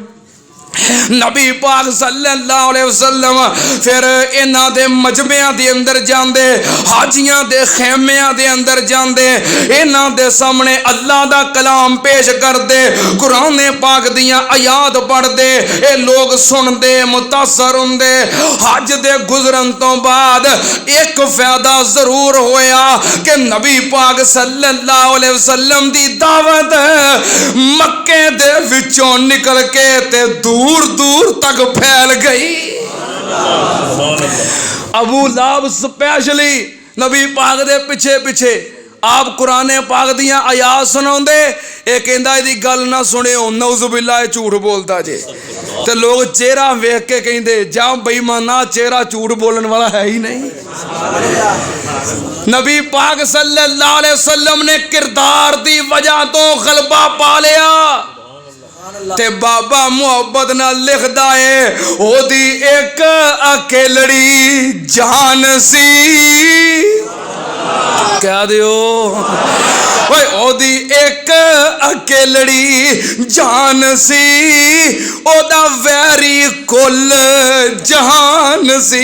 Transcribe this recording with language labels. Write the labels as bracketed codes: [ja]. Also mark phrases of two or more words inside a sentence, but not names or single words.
[pa] نبی پاک [ar] صلی اللہ علیہ وسلم [pa] فیر انہاں دے مجمعیاں دے اندر جاندے، حاجیاں دے خیمیاں دے اندر جاندے، انہاں دے سامنے اللہ دا کلام پیش کردے، قرآن پاک دیاں آیات پڑھدے. یہ لوک سندے، متاثر ہندے۔ حج دے گزرن توں بعد اک فائدہ ضرور ہویا کہ نبی پاک [ar] صلی اللہ علیہ وسلم [pa] دی دعوت مکے دے وچوں نکل کے تے دور دور تک پھیل گئی. ابو لہب سپیشلی نبی پاک دے پچھے پچھے آپ قرآن پاک دیاں آیات سناؤندے. یہ کہندا ایہدی گل نہ سنیو، نعوذ باللہ جھوٹ بولدا جے. تے لوک چہرہ ویکھ کے کہندے جا بے ایمانا، چہرہ جھوٹ بولن والا ہے ہی نہیں. نبی پاک [ar] صلی اللہ علیہ وسلم [pa] نے کردار دی وجہ توں غلبہ پا لیا. تے بابا محبت نال لکھدا ہے اوہدی اک اکیلڑی جان سی. کہہ دیو اوئے اوہدی اک اکیلڑی جان سی، اوہدا ویری کل جہان سی.